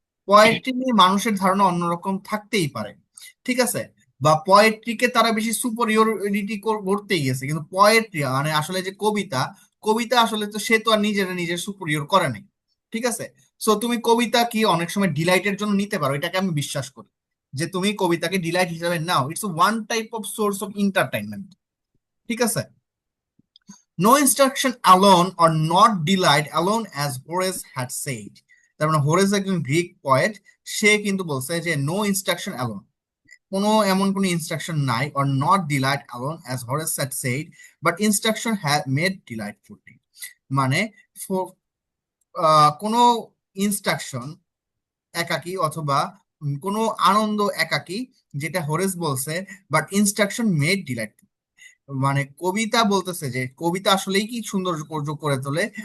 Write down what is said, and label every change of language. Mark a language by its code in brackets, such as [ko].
[bn] Poetry নিয়ে মানুষের ধারণা অন্যরকম থাকতেই পারে, ঠিক আছে, বা পোয়েট্রিকে তারা বেশি সুপরিয়রিটি করতেই গেছে, কিন্তু পোয়েট্রি মানে আসলে যে কবিতা, কবিতা আসলে তো সে তো আর নিজের সুপরিয়র করে নাই, ঠিক আছে। সো তুমি কবিতা কি অনেক সময় ডিলাইটের জন্য নিতে পারো, এটাকে আমি বিশ্বাস করি যে তুমি কবিতাকে ডিলাইট হিসাবে নাও, [en] it's one type of source of entertainment, [bn] ঠিক আছে। [en] No instruction alone or not delight alone as Horace had said. [bn] তার মানে হোরেস একজন গ্রিক পয়েট, সে কিন্তু বলছে যে [en] no instruction alone, [bn] এমন কোনো ইনস্ট্রাকশন নাই, [en] or not delight alone as Horace had said, but instruction had made delightful. [bn] মানে কোনো ইনস্ট্রাকশন একাকী অথবা কোনো আনন্দ একাকী, যেটা হোরেস বলছে, [en] but instruction made delight, [bn] মানে কবিতা বলতেছে যে কবিতা আসলেই কি সুন্দর করে তোলে।